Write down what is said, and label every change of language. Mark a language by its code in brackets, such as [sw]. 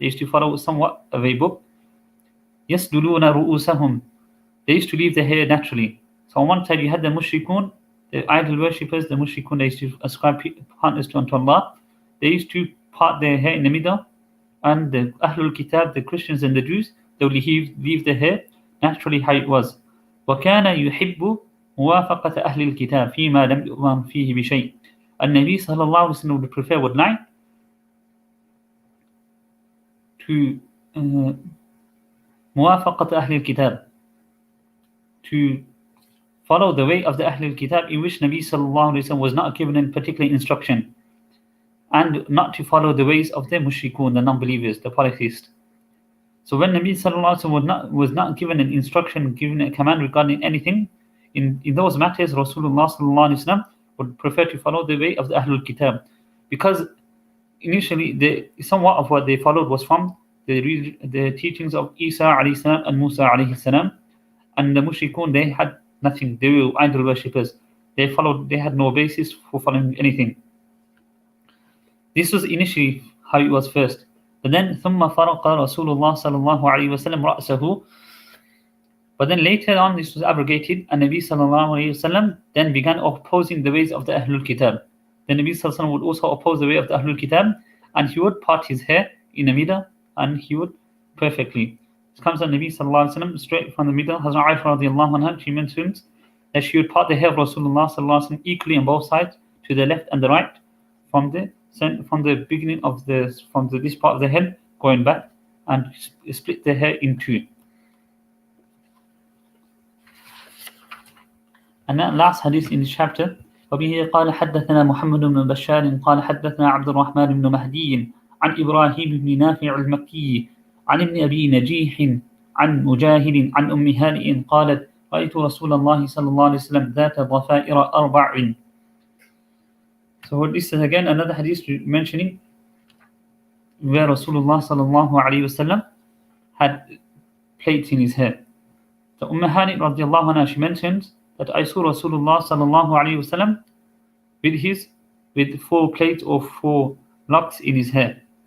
[en] They used to follow somewhat of a book. [ar] يسدلون رؤوسهم, [en] they used to leave their hair naturally. So on one side you had the mushrikun, the idol worshippers, the mushrikun, they used to ascribe partners to Allah. They used to part their hair in the middle, and the Ahlul Kitab, the Christians and the Jews, they would leave their hair naturally how it was. [ar] وكان يحب موافقة أهل الكتاب فيما لم يؤمن فيه بشيء. [en] And Nabi sallallahu alaihi wasallam would prefer, would like to [ar] موافقة أهل الكتاب, [en] to follow the way of the Ahlul Kitab, in which Nabi sallallahu alaihi wasallam was not given a particular instruction, and not to follow the ways of the mushrikun, the non-believers, the polytheists. So when Nabi sallallahu alaihi wasallam was not given an instruction, given a command regarding anything, in those matters, Rasulullah sallallahu alaihi wasallam would prefer to follow the way of the Ahlul Kitab, because initially somewhat of what they followed was from the teachings of Isa alayhi salam and Musa alayhi salam, and the mushrikun, they had nothing. They were idol worshippers. They had no basis for following anything. This was initially how it was first. But then [ar] ثم فرق رسول الله صلى الله عليه وسلم رأسه. [en] But then later on this was abrogated, and Nabi sallallahu alayhi wasallam then began opposing the ways of the Ahlul Kitab. The Nabi sallallahu alayhi wasallam would also oppose the way of the Ahlul Kitab, and he would part his hair in the middle, and he would perfectly. It comes on Nabi sallallahu alayhi wasallam straight from the middle. Hazrat Aisha radiallahu anha, she mentions that she would part the hair of Rasulullah sallallahu alayhi wasallam equally on both sides, to the left and the right, from the beginning of this part of the head going back, and split the hair in two. And that last hadith in this chapter, [ar] وبه قال حدثنا محمد بن بشار قال حدثنا عبد الرحمن بن مهدي عن إبراهيم بن نافع المكي عن ابن أبي نجيح عن مجاهد عن أم هانئ قالت رأيت رسول الله صلى الله عليه وسلم ذات ضفائر أربع. [en] So this is again another hadith mentioning where Rasulullah sallallahu alayhi wasallam had plaits in his hair. So Hani radiallahu anha, she mentions that I saw Rasulullah sallallahu alayhi wasallam with 4 plaits or 4 locks in his hair.